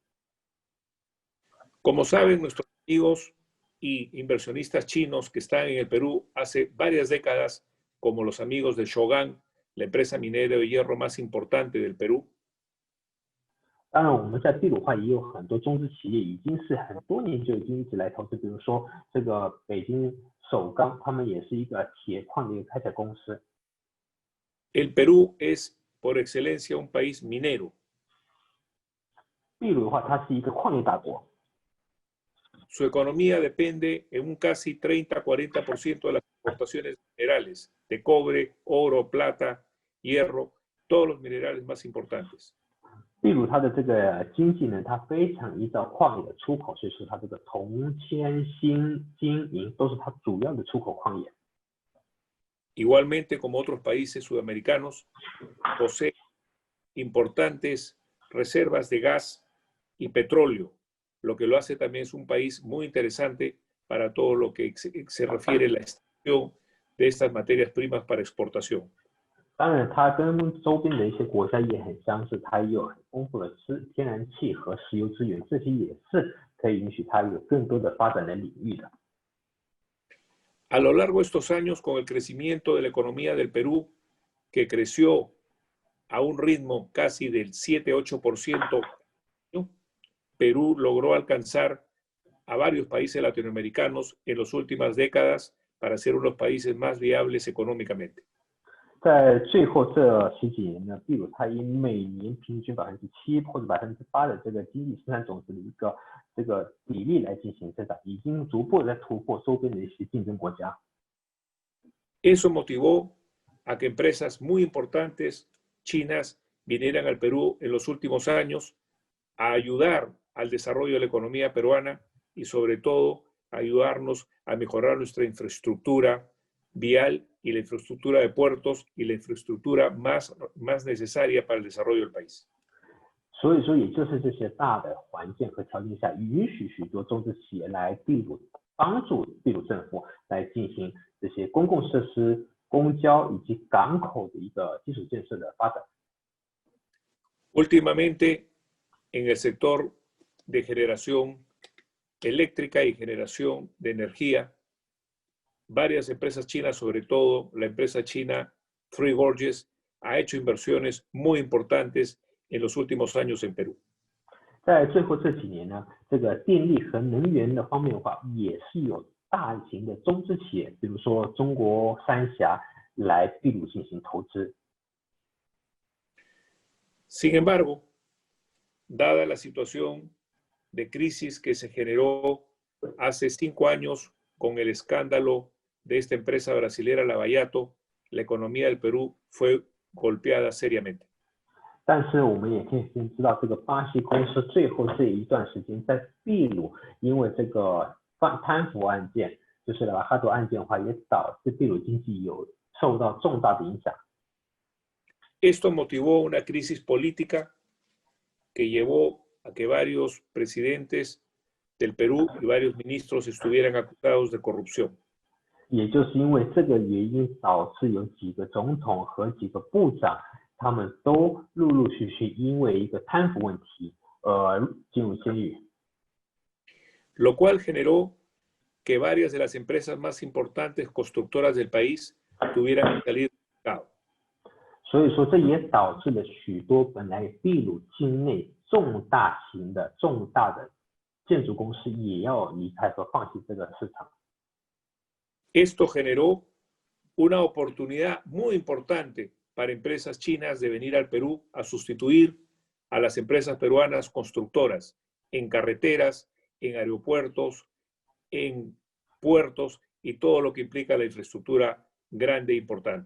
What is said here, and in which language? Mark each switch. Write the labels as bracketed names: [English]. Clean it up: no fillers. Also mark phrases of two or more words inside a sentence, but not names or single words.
[Spanish] Como saben nuestros amigos y inversionistas chinos que están en el Perú hace varias décadas, como los amigos de Shogan, la empresa minera de hierro más importante del Perú. [Chinese] 当然，我们在秘鲁的话也有很多中资企业，已经是很多年就已经一直来投资，比如说这个北京首钢，他们也是一个铁矿的一个开采公司。 [Spanish] El Perú es por excelencia un país minero. [Chinese] 秘鲁的话，它是一个矿业大国。 [Spanish] Su economía depende en un casi 30-40% de las exportaciones minerales, de cobre, oro, plata, hierro, todos los minerales más importantes. [Chinese] 秘鲁它的这个经济呢，它非常依照矿业的出口，所以说它这个铜、铅、锌、金、银都是它主要的出口矿业。 [Spanish] Igualmente, como otros países sudamericanos, posee importantes reservas de gas y petróleo, lo que lo hace también es un país muy interesante para todo lo que se refiere a la extracción de estas materias primas para exportación. [Chinese] 当然，它跟周边的一些国家也很相似，它也有很丰富的天然气和石油资源，这些也是可以允许它有更多的发展的领域的。 [Spanish] A lo largo de estos años, con el crecimiento de la economía del Perú, que creció a un ritmo casi del 7-8%, Perú logró alcanzar a varios países latinoamericanos en las últimas décadas para ser uno de los países más viables económicamente. [Chinese] 在最后这十几年呢，秘鲁它以每年平均7%或者8%的这个经济生产总值的一个这个比例来进行增长，已经逐步在突破周边的一些竞争国家。 [Spanish] Eso motivó a que empresas muy importantes chinas vinieran al Perú en los últimos años a ayudar al desarrollo de la economía peruana y sobre todo a ayudarnos a mejorar nuestra infraestructura vial y la infraestructura de puertos y la infraestructura más necesaria para el desarrollo del país. [Chinese] 所以说，也就是这些大的环境和条件下，允许许多中资企业来秘鲁，帮助秘鲁政府来进行这些公共设施、公交以及港口的一个基础建设的发展。 [Spanish] Últimamente, en el sector de generación eléctrica y generación de energía, varias empresas chinas, sobre todo la empresa china Three Gorges, ha hecho inversiones muy importantes en los últimos años en Perú. [Chinese] 在最后这几年呢，这个电力和能源的方面的话，也是有大型的中资企业，比如说中国三峡来秘鲁进行投资。 [Spanish] Sin embargo, dada la situación de crisis que se generó hace 5 años con el escándalo de esta empresa brasilera Lavallato, la economía del Perú fue golpeada seriamente. [Chinese] 但是我们也可以先知道，这个巴西公司最后这一段时间在秘鲁，因为这个贪腐案件，就是拉哈多案件的话，也导致秘鲁经济有受到重大的影响。 [Spanish] Esto motivó una crisis política que llevó a que varios presidentes del Perú y varios ministros estuvieran acusados de corrupción. [Chinese] 也就是因为这个原因，导致有几个总统和几个部长，他们都陆陆续续因为一个贪腐问题进入监狱。 [Spanish] Lo cual generó que varias de las empresas más importantes constructoras del país tuvieran que salir del mercado. [Chinese] 所以说，这也导致了许多本来秘鲁境内重大的建筑公司也要离开和放弃这个市场。 [Spanish] Esto generó una oportunidad muy importante para empresas chinas de venir al Perú a sustituir a las empresas peruanas constructoras en carreteras, en aeropuertos, en puertos y todo lo que implica la infraestructura grande e importante.